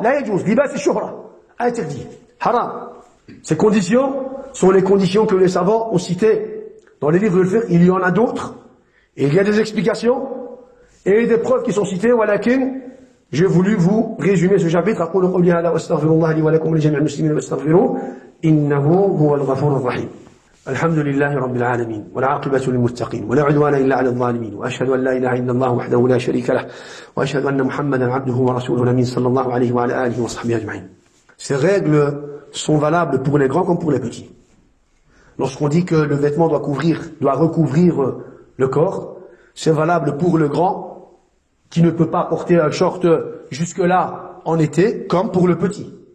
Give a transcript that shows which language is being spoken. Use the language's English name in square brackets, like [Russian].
[Arabic] La yajouz. Libas et shuhra. Interdit. Haram. [French] Ces conditions sont les conditions que les savants ont citées dans les livres de fiqh. Il y en a d'autres. Et il y a des explications et des preuves qui sont citées. Walakin, j'ai voulu vous résumer ce chapitre. [Arabic] أقول قولي هذا وأستغفر الله لي ولكم ولجميع المسلمين واستغفروه إنه هو الغفور الرحيم. الحمد لله رب العالمين والعاقبة للمتقين ولا عدوان إلا على الظالمين وأشهد أن لا إله إلا الله وحده لا شريك له وأشهد أن محمدا عبده ورسوله الأمين صلى الله عليه وعلى آله وصحبه أجمعين. [French] Ces règles sont valables pour les grands comme pour les petits. Lorsqu'on dit que le vêtement doit recouvrir le corps, c'est valable pour le grand qui ne peut pas porter un short jusque-là en été, comme pour le petit.